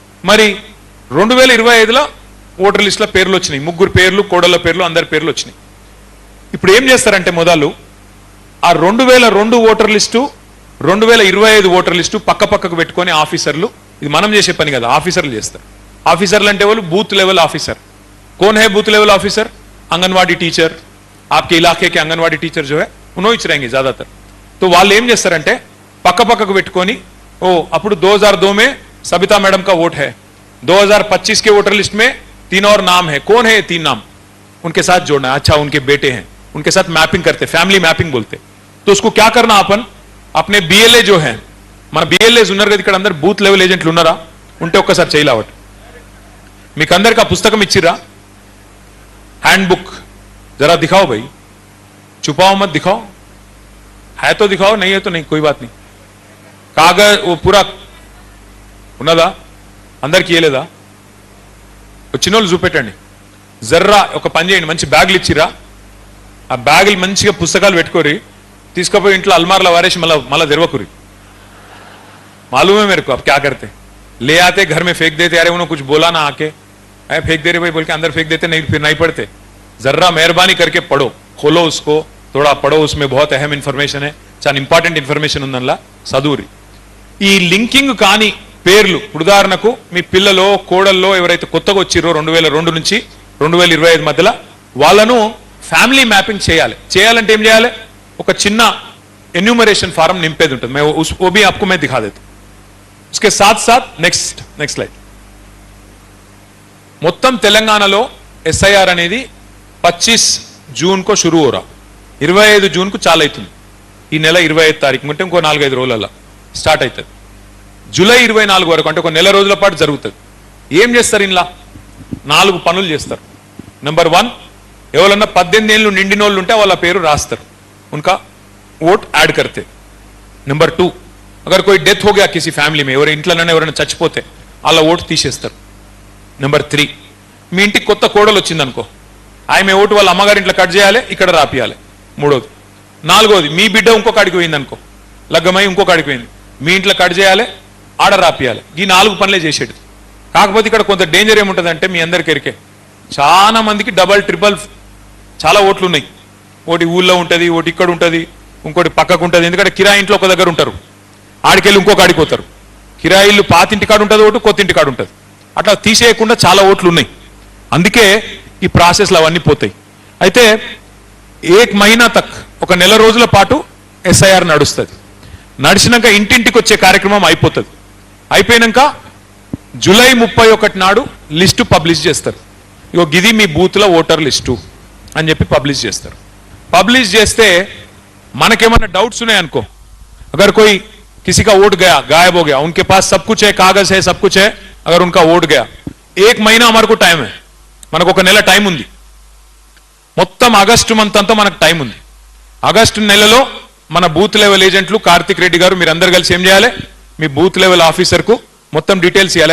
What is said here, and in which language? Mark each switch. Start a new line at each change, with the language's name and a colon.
Telugu: మరి 2025లో ఓటర్ లిస్టులో పేర్లు వచ్చినాయి, 3 పేర్లు, కోడళ్ళ పేర్లు, అందరి పేర్లు వచ్చినాయి. ఇప్పుడు ఏం చేస్తారంటే మొదలు ఆ 2002 ఓటర్ లిస్టు 2025 ఓటర్ లిస్టు పక్క పక్కకు పెట్టుకొని ఆఫీసర్లు, ఇది మనం చేసే పని కదా, ఆఫీసర్లు చేస్తారు. ఆఫీసర్లు అంటే వాళ్ళు బూత్ లెవెల్ ఆఫీసర్.
Hindi: कौन है booth level officer? Anganwadi teacher, आपके इलाके के आंगनवाड़ी टीचर जो है उन्होंने रहेंगे ज्यादातर. तो
Telugu: వాళ్ళు ఏం చేస్తారంటే పక్క పక్కకు పెట్టుకొని ఓ అప్పుడు
Hindi: 2002 में सबिता मैडम का वोट है, 2025 के वोटर लिस्ट में 3 और नाम है. कौन है ये 3 नाम? उनके साथ जोड़ना है. अच्छा उनके बेटे हैं, उनके साथ मैपिंग करते, फैमिली मैपिंग बोलते. तो उसको क्या करना, अपन अपने बीएलए जो है,
Telugu: మన బిఎల్ఏస్ ఉన్నారు కదా ఇక్కడ, అందరు బూత్ లెవెల్ ఏజెంట్లు ఉన్నారా? ఉంటే ఒక్కసారి చేయలేవట. మీకు అందరికి ఆ పుస్తకం ఇచ్చిరా,
Hindi: हैंड बुक, जरा दिखाओ भाई, छुपाओ मत, दिखाओ. है तो दिखाओ, नहीं है तो नहीं, कोई बात नहीं. कागज वो पूरा
Telugu: ఉన్నదా? అందరికి ఇయలేదా? చిన్నోళ్ళు చూపెట్టండి. జర్రా ఒక పని చేయండి, మంచి బ్యాగులు ఇచ్చిరా, ఆ బ్యాగులు మంచిగా పుస్తకాలు పెట్టుకోరి, తీసుకుపోయి ఇంట్లో అల్మార్లో వారేసి మళ్ళా తెరవకురి.
Hindi: मालूम है मेरे को आप क्या करते, ले आते घर में फेंक देते, अरे उन्होंने कुछ बोला ना आके, फेंक दे रहे भाई बोल के अंदर फेंक देते, नहीं फिर नहीं पढ़ते. जर्रा मेहरबानी करके पढ़ो, खोलो उसको, थोड़ा पढ़ो, उसमें बहुत अहम इन्फॉर्मेशन है,
Telugu: చాలా ఇంపార్టెంట్ ఇన్ఫర్మేషన్ ఉందనలా చదువురి. ఈ లింకింగ్ కాని పేర్లు, ఉదాహరణకు మీ పిల్లలో కోడల్లో ఎవరైతే కొత్తగా వచ్చిరో 2002 నుంచి 2025 మధ్యలో వాళ్ళను ఫ్యామిలీ మ్యాపింగ్ చేయాలి. చేయాలంటే ఏం చేయాలి? ఒక చిన్న ఎన్యూమరేషన్ ఫారం నింపేది ఉంటుంది.
Hindi: मैं वो भी आपको मैं दिखा देता हूं. उसके साथ साथ नेक्स्ट स्लाइड.
Telugu: మొత్తం తెలంగాణలో ఎస్ఐఆర్ అనేది 25 జూన్
Hindi: को शुरू हो रहा,
Telugu: 25 జూన్ కు చాలా అవుతుంది. ఈ నెల 25 తారీఖు అంటే ఇంకో 4-5 రోజులలో స్టార్ట్ అవుతుంది. జూలై 24 వరకు అంటే ఒక నెల రోజుల పాటు జరుగుతుంది. ఏం చేస్తారు? ఇలా 4 పనులు చేస్తారు. నెంబర్ 1, ఎవరన్నా 18 ఏళ్ళు నిండిన వాళ్ళు ఉంటే వాళ్ళ పేరు రాస్తారు,
Hindi: उनका वोट ऐड करते. नंबर 2, अगर कोई डेथ हो गया किसी फैमिली में,
Telugu: ఎవరి ఇంట్లోనే ఎవరైనా చచ్చిపోతే వాళ్ళ ఓటు తీసేస్తారు. నెంబర్ 3, మీ ఇంటికి కొత్త కోడలు వచ్చింది అనుకో, ఆమె ఓటు వాళ్ళ అమ్మగారి ఇంట్లో కట్ చేయాలి, ఇక్కడ రాపియాలి. 3వది. 4వది, మీ బిడ్డ ఇంకొకడికి పోయింది అనుకో, లగ్గమై ఇంకొకడికి పోయింది, మీ ఇంట్లో కట్ చేయాలి, ఆడ రాపియాలి. ఈ 4 పనులే చేసేది. కాకపోతే ఇక్కడ కొంత డేంజర్ ఏముంటుందంటే మీ అందరికి ఎరికే, చాలా మందికి డబల్ ట్రిపుల్ చాలా ఓట్లు ఉన్నాయి. ఒకటి ఊళ్ళో ఉంటుంది, ఒకటి ఇక్కడ ఉంటుంది, ఇంకోటి పక్కకు ఉంటుంది. ఎందుకంటే కిరాయి ఇంట్లో ఒక దగ్గర ఉంటారు, ఆడికెళ్ళి ఇంకొక ఆడిపోతారు. కిరాయి ఇల్లు పాతింటి కాడు ఉంటుంది, ఒకటి కొత్త ఇంటి కాడు ఉంటుంది. అట్లా తీసేయకుండా చాలా ఓట్లు ఉన్నాయి. అందుకే ఈ ప్రాసెస్లు అవన్నీ పోతాయి. అయితే 1 మहीना తక్, ఒక నెల రోజుల పాటు ఎస్ఐఆర్ నడుస్తుంది. నడిచినాక ఇంటింటికి వచ్చే కార్యక్రమం అయిపోతుంది. అయిపోయినాక జూలై 31 నాడు లిస్టు పబ్లిష్ చేస్తారు. ఇగో గిది మీ బూత్లో ఓటర్ లిస్టు అని చెప్పి పబ్లిష్ చేస్తారు. పబ్లిష్ చేస్తే మనకేమన్నా డౌట్స్ ఉన్నాయనుకో,
Hindi: अगर कोई किसी का वोट गया, गायब हो गया, उनके पास सब कुछ है, कागज है, सब कुछ है, अगर उनका वोट गया, 1 महीना हमारे को टाइम है,
Telugu: మనకు ఒక నెల టైం ఉంది.
Hindi: మొత్తం ఆగస్టు మంత్ అంతా మనకు టైం ఉంది.
Telugu: ఆగస్టు నెలలో మన బూత్ లెవెల్ ఏజెంట్లు కార్తిక్ రెడ్డి గారు మీరందరూ కలిసి ఏం చేయాలి, మీ బూత్ లెవెల్ ఆఫీసర్ కు మొత్తం డీटेल्स ఇవ్వాలి.